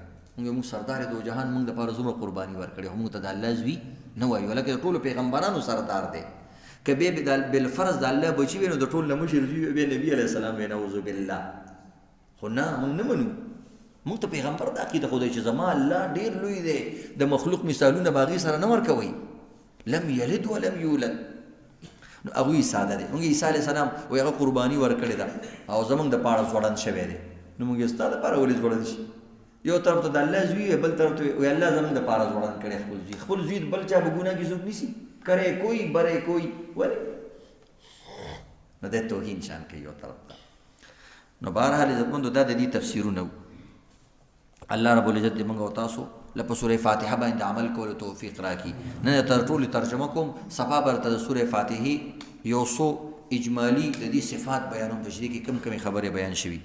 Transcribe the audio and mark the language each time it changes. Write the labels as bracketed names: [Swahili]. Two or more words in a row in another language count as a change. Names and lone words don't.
[Pashto] موږ سردار دو جهان موږ دپاره څومره قرباني ورکړې خو موږ ته د الله زوی نه وایو. هلکه د ټولو پیغمبرانو سردار دی. که بیا بالفرض د الله بچي وي نو د ټول نه مشر زوی بیا نبي [Arabic] علیه السلام [Pashto] وی [Arabic] نعوذ بالله. [Pashto] خو نه موږ نه منو. موږ ته پیغمبر دا عقیده ښودی چې زما الله ډېر لوی دی. د مخلوق مثالونه به هغې سره نه ورکوئ. [Arabic] لم یلد ولم یولد. [Pashto] نو هغوی ساده دی. موږ عیسی [Arabic] علیه السلام [Pashto] وایي هغه قرباني ورکړې ده او زموږ دپاره ځوړند شوی دی. نو موږ یې ستا دپاره ولې ځوړند شي؟ یو طرف ته د الله زوی وي بل طرف ته وایي الله زموږ دپاره ځوړند کړی خپل زوی. خپل زوی بل چا په ګناه کې څوک نیسي؟ [Urdu] کرے کوئی برے کوئی [Pashto] ولې نو د توهین شان کوي یو طرف ته. نو بهرحال عزتمندو دا د دې تفسیرونه وو. [Arabic] الله رب العزت [Pashto] دې موږ او تاسو له په سورې فاتحه باندې عمل کولو توفیق راکړي. نن تر ټولې ترجمه کوم صفا برته د سورې فاتحې یو څو اجمالی د دې صفات بیانوم په دې کې کم کمې خبرې بیان شوي.